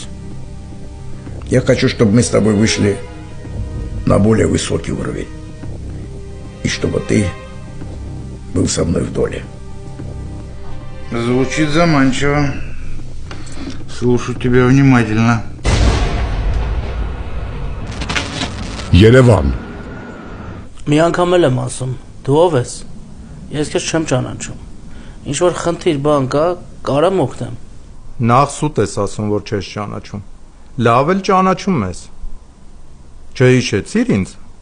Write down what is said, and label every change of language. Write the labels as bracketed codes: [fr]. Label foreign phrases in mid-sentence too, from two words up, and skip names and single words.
[ru] Я хочу, чтобы мы с тобой вышли на более высокий уровень. И чтобы ты был со мной в доле. Звучит заманчиво. Слушаю тебя внимательно. [hy] Երևան Մի անգամ էլ եմ ասում, դու ով ես? Ես քեզ չեմ ճանաչում։ Ինչ որ խնդիր բան կա, կարամ օգնեմ։ Նախ սուտ ես ասում, որ չես ճանաչում։ Լավ էլ ճանաչում ես։ Չհիշեցիր ինձ։